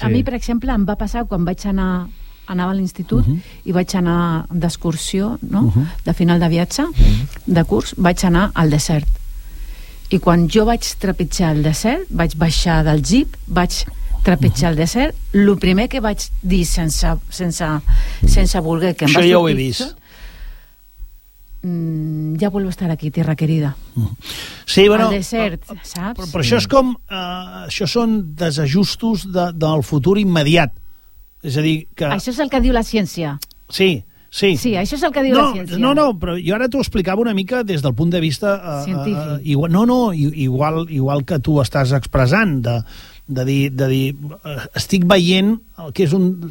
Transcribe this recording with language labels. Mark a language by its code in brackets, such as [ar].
[ca] A mi, per exemple, em va passar quan anava a l'institut i vaig anar d'excursió, no? De final de viatge, de curs, vaig anar al desert. I quan jo vaig trepitjar el desert, vaig baixar del jeep, vaig trepitjar el desert, el primer que vaig dir sense voler... Que això em ja ho he vist. [es] Ja vuelvo a estar aquí, tierra querida. Sí, bueno... [ca] El desert, saps? Però això és com... Això són desajustos del futur immediat. És a dir, que... Això és el que diu la ciència. Sí, sí. Sí, això és el que diu la ciència. No, però jo ara t'ho explicava una mica des del punt de vista... Científic. Igual que tu estàs expressant, de dir estic veient el que és un...